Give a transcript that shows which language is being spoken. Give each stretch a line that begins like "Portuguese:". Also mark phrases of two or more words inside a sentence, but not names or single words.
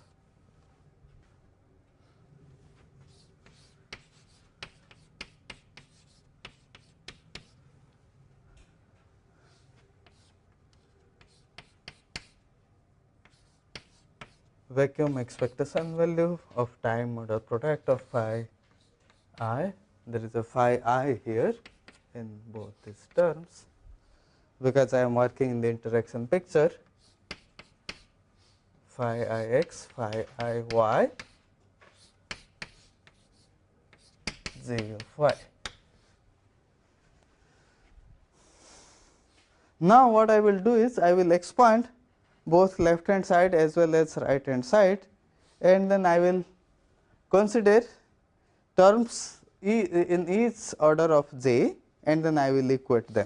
English: vacuum expectation value of time order product of phi I. There is a phi I here in both these terms because I am working in the interaction picture, phi I x phi I y j of y. Now, what I will do is I will expand both left hand side as well as right hand side, and then I will consider terms in each order of j, and then I will equate them.